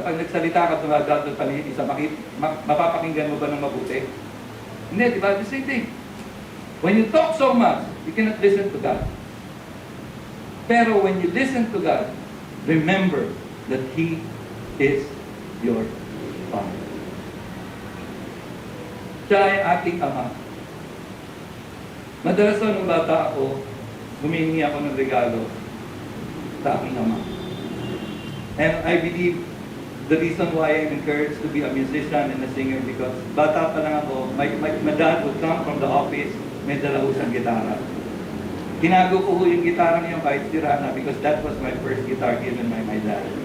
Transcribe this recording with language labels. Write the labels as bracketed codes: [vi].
[tl] Pag nagsalita ka, dumadaldal pa yung isa, mapapakinggan mo ba ng mabuti? Hindi, di ba? [en] The same thing. When you talk so much, you cannot listen to God. [tl] Pero [en] when you listen to God, remember that He is your Father. [tl] Siya ay ating Ama. Madalas nung bata ako, humingi ako ng regalo sa aking Ama. [en] And I believe the reason why I'm encouraged to be a musician and a singer because [tl] bata pa lang ako, [en] my dad would come from the office, [tl] may dala ko siyang gitara. Tinago ko yung gitara niya kahit sira na [en] because that was my first guitar given by my dad.